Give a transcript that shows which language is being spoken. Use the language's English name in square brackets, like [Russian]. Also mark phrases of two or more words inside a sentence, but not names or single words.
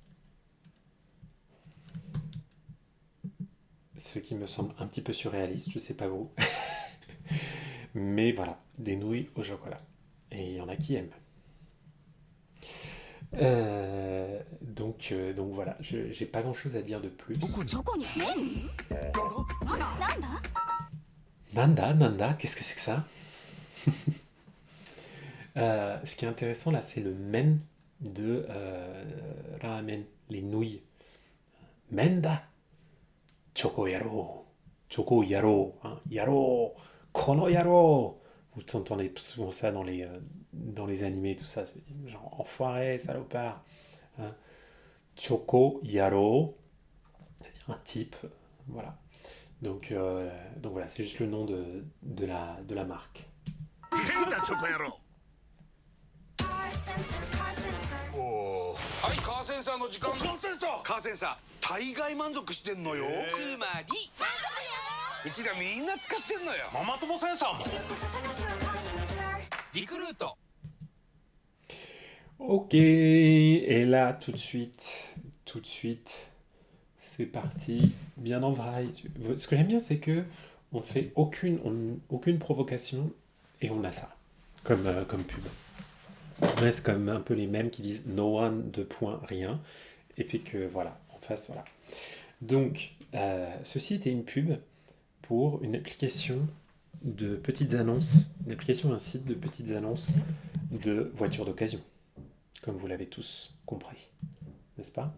[French] Ce qui me semble un petit peu surréaliste, je sais pas vous. Mais voilà, des nouilles au chocolat. Et il y en a qui aiment. Donc voilà, j'ai pas grand chose à dire de plus. [Japanese] チョコに麺なんだ [French] Nanda, qu'est-ce que c'est que ça? Ce qui est intéressant là, c'est le men de ramen, les nouilles. [Japanese] 麺だ、チョコ野郎、hein、野郎、この野郎. [French] Vous entendez souvent ça dans les animés, tout ça, genre enfoiré, salopard. Hein. [Japanese] チョコ野郎, [French] c'est-à-dire un type, voilà. Donc voilà, c'est juste le nom de la marque. [Japanese] 変だチョコ野郎はい、カーセンサーの時間。カーセンサーカーセンサー大概満足してんのよ。つまりうちらみんな使ってんのよ。ママ友センサーもリクルート。 [French] Ok, et là, tout de suite, c'est parti, bien en vrac. Ce que j'aime bien, c'est que on fait aucune provocation et on a ça, comme pub. On reste comme un peu les mêmes qui disent [English] no one, [French] deux points, rien, et puis que voilà, en face, voilà. Donc, ceci était une pub pour une application de petites annonces, une application, un site de petites annonces de voitures d'occasion. Comme vous l'avez tous compris, n'est-ce pas?